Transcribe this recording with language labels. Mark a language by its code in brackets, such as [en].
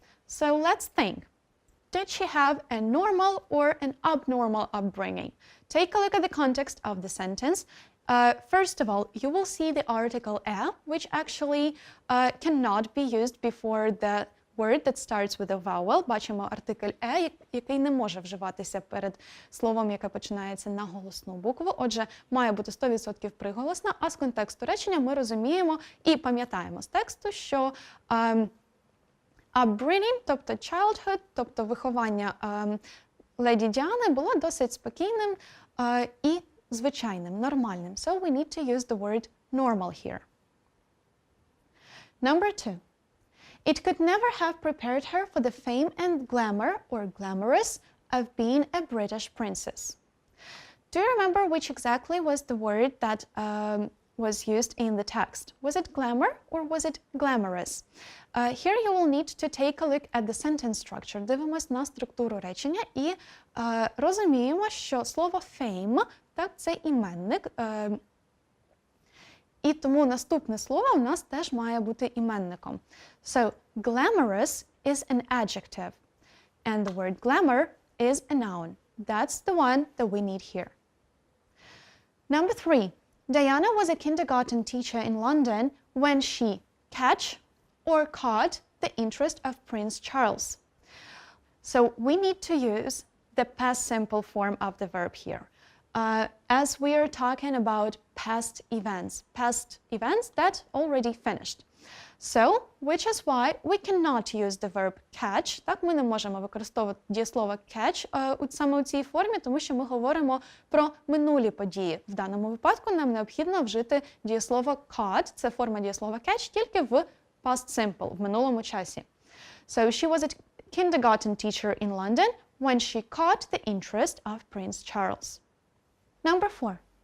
[en] So let's think. Did she have a normal or an abnormal upbringing? Take a look at the context of the sentence. First of all, you will see the article a, which actually cannot be used before the word that starts with a vowel. [uk] Бачимо артикль «е», який не може вживатися перед словом, яке починається на голосну букву. Отже, має бути 100% приголосна, а з контексту речення ми розуміємо і пам'ятаємо з тексту, що upbringing, тобто childhood, тобто виховання леді Діани було досить спокійним і звичайним, нормальним. [en] So we need to use the word normal here. Number 2. It could never have prepared her for the fame and glamour, or glamorous, of being a British princess. Do you remember which exactly was the word that was used in the text? Was it glamour or was it glamorous? Here you will need to take a look at the sentence structure. [uk] Дивимось на структуру речення і розуміємо, що слово fame, так, це іменник, і тому наступне слово у нас теж має бути іменником. [en] So, glamorous is an adjective, and the word glamour is a noun. That's the one that we need here. Number 3. Diana was a kindergarten teacher in London when she caught the interest of Prince Charles. So, we need to use the past simple form of the verb here. As we are talking about past events that already finished. So, which is why we cannot use the verb catch. [uk] Так, ми не можемо використовувати дієслово catch саме у цій формі, тому що ми говоримо про минулі події. В даному випадку нам необхідно вжити дієслово caught, це форма дієслова catch, тільки в past simple, в минулому часі. [en] So she was a kindergarten teacher in London when she caught the interest of Prince Charles. Number 4.